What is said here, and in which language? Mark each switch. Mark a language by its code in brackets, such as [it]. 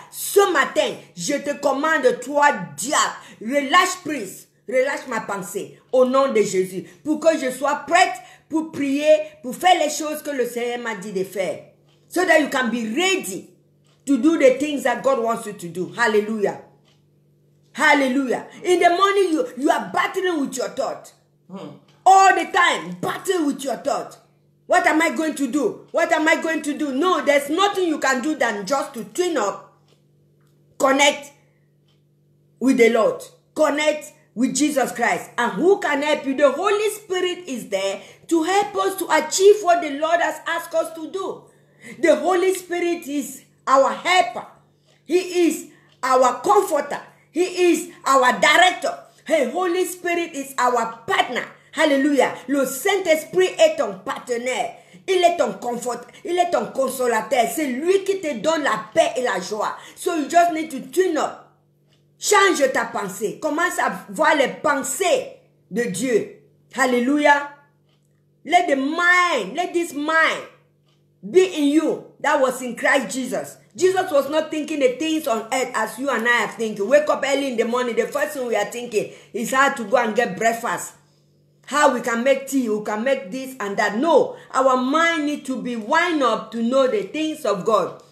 [fr] Ce matin, je te commande, toi, diable, relâche ma pensée au nom de Jésus, pour que je sois prête pour prier, pour faire les choses que le Seigneur m'a dit de faire. [en] So that you can be ready to do the things that God wants you to do. Hallelujah. Hallelujah. In the morning, you are battling with your thought. All the time, battle with your thought. What am I going to do? What am I going to do? No, there's nothing you can do than just to tune up, connect with the Lord, connect with Jesus Christ. And who can help you? The Holy Spirit is there to help us to achieve what the Lord has asked us to do. The Holy Spirit is our helper. He is our comforter. He is our director. Hey, Holy Spirit is our partner. Hallelujah. [fr] Le Saint-Esprit est ton partenaire. Il est ton confort. Il est ton consolateur. C'est lui qui te donne la paix et la joie. [en] So you just need to tune up. [fr] Change ta pensée. Commence à voir les pensées de Dieu. [en] Hallelujah. Let this mind be in you that was in Christ Jesus. Jesus was not thinking the things on earth as you and I are thinking. Wake up early in the morning. The first thing we are thinking is how to go and get breakfast. How we can make tea. We can make this and that. No. Our mind needs to be wind up to know the things of God.